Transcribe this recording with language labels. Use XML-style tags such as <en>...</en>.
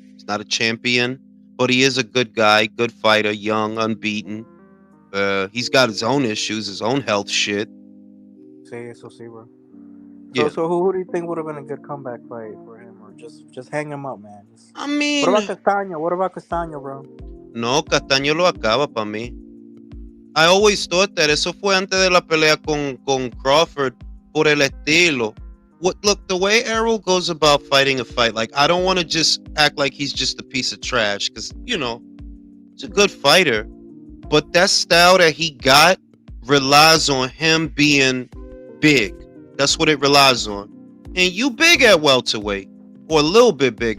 <en>He's not a champion, but he is a good guy, good fighter, young, unbeaten. He's got his own issues, his own health shit. See, bro. So who do you think would have been a good comeback fight for him, or just hang him up, man? What about Castaño, bro?</en> <es>No, Castaño lo acaba para mí.</es> <en>I always thought that</en> <es>eso fue antes de la pelea con Crawford, por el estilo.</es> <en>Look, the way Errol goes about fighting a fight, like, I don't want to just act like he's just a piece of trash, because he's a good fighter, but that style that he got relies on him being big. That's what it relies on. And you big at welterweight, or a little bit big.</en>